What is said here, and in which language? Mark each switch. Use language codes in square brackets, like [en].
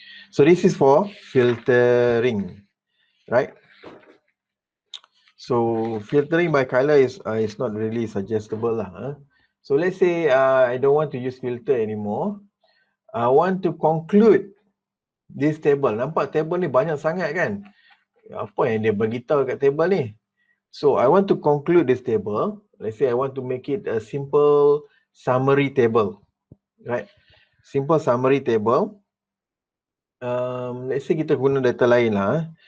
[en] So this is for filtering, right? So filtering by color is not really suggestible lah. So let's say I don't want to use filter anymore. I want to conclude this table. [ms] Nampak table ni banyak sangat kan? Apa yang dia beritahu kat table ni? [en] So I want to conclude this table. Let's say I want to make it a simple summary table, right? Simple summary table. Let's say [ms] kita guna data lain lah.